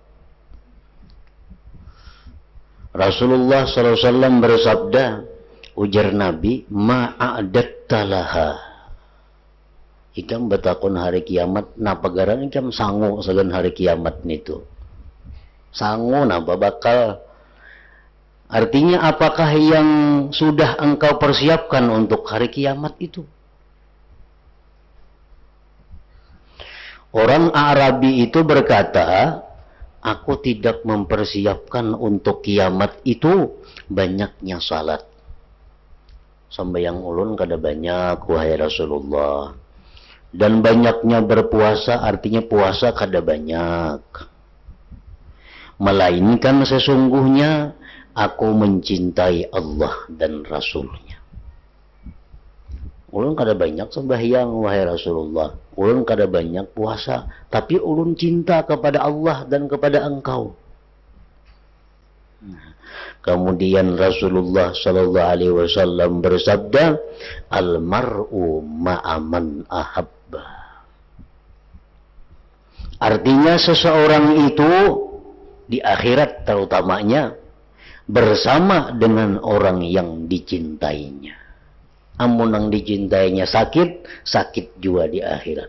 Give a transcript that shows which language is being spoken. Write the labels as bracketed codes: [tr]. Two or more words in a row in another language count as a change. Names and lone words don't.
[id] Rasulullah SAW bersabda, ujar Nabi, [ar] ما أعددت لها. [bjn] Ikam betakun hari kiamat, napa garan ikam sangu sagan hari kiamat nitu. Sangu napa bakal. [id] Artinya apakah yang sudah engkau persiapkan untuk hari kiamat itu? Orang Arabi itu berkata, aku tidak mempersiapkan untuk kiamat itu banyaknya salat. [bjn] Sambayang ulun kada banyak wahai Rasulullah. [id] Dan banyaknya berpuasa artinya [bjn] puasa kada banyak. [id] Melainkan sesungguhnya aku mencintai Allah dan Rasulnya. [bjn] Ulun kada banyak sembahyang wahai Rasulullah. Ulun kada banyak puasa. Tapi ulun cinta kepada Allah dan kepada engkau. [id] Kemudian Rasulullah Sallallahu Alaihi Wasallam bersabda, [ar] المرء مع من أحب. [id] Artinya seseorang itu di akhirat terutamanya bersama dengan orang yang dicintainya. [bjn] Amun yang dicintainya sakit, sakit juga di akhirat.